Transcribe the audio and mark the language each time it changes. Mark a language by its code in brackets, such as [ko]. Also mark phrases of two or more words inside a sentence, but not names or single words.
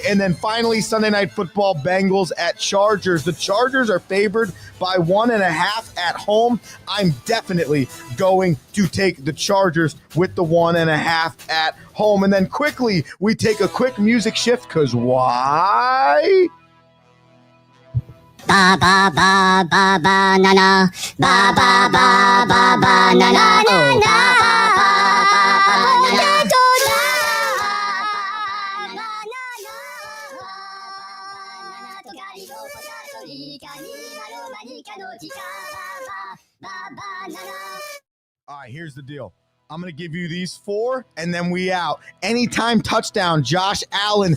[en] And then finally, Sunday Night Football, Bengals at Chargers. The Chargers are favored by 1.5 at home. I'm definitely going to take the Chargers with the 1.5 at home. And then quickly, we take a quick music shift, because why? Ba ba ba ba ba na na ba ba ba ba ba na na na na ba ba ba na na. All right, here's the deal. I'm going to give you these 4, and then we out. Anytime touchdown, Josh Allen.